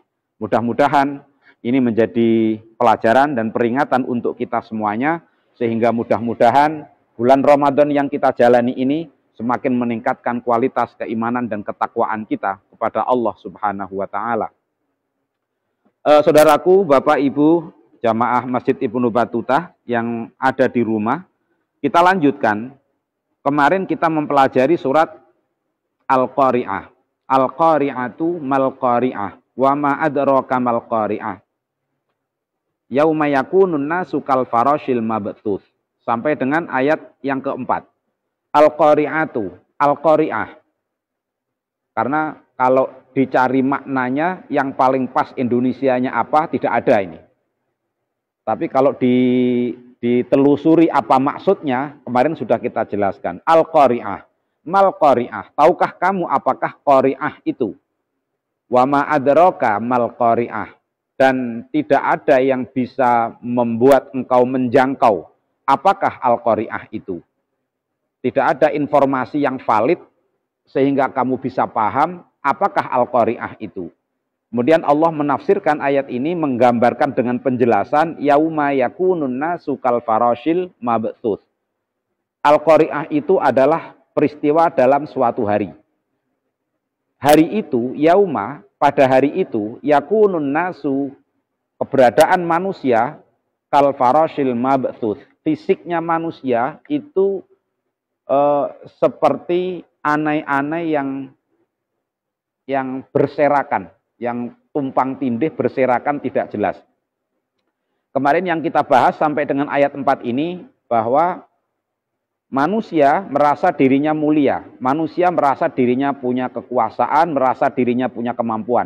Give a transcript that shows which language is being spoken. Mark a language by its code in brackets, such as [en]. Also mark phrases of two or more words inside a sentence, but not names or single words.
[id] Mudah-mudahan ini menjadi pelajaran dan peringatan untuk kita semuanya, sehingga mudah-mudahan bulan Ramadan yang kita jalani ini semakin meningkatkan kualitas keimanan dan ketakwaan kita kepada [ar] الله سبحانه وتعالى. [id] Saudaraku, Bapak, Ibu, jamaah Masjid Ibnu Battutah yang ada di rumah, kita lanjutkan. Kemarin kita mempelajari surat Al-Qari'ah. [ar] القارعة ما القارعة، وما أدراك ما القارعة. يوم يكون الناس كالفراش المبثوث. [id] Sampai dengan ayat yang keempat. [ar] القارعة، القارعة. [id] Karena kalau dicari maknanya yang paling pas Indonesianya apa, tidak ada ini. Tapi kalau ditelusuri apa maksudnya, kemarin sudah kita jelaskan. [ar] القارعة، ما القارعة. [id] Tahukah kamu apakah Qari'ah itu? [ar] وما أدراك ما القارعة. [id] Dan tidak ada yang bisa membuat engkau menjangkau apakah Al-Qari'ah itu. Tidak ada informasi yang valid sehingga kamu bisa paham apakah Al-Qari'ah itu. Kemudian Allah menafsirkan ayat ini, menggambarkan dengan penjelasan [ar] يوم يكون الناس كالفراش المبثوث. [id] Al-Qari'ah itu adalah peristiwa dalam suatu hari. Hari itu, yauma, pada hari itu, [ar] يكون الناس, [id] keberadaan manusia, [ar] كالفراش المبثوث. [id] Fisiknya manusia itu seperti anai-anai yang berserakan, yang tumpang tindih berserakan tidak jelas. Kemarin yang kita bahas sampai dengan ayat 4 ini, bahwa manusia merasa dirinya mulia, manusia merasa dirinya punya kekuasaan, merasa dirinya punya kemampuan.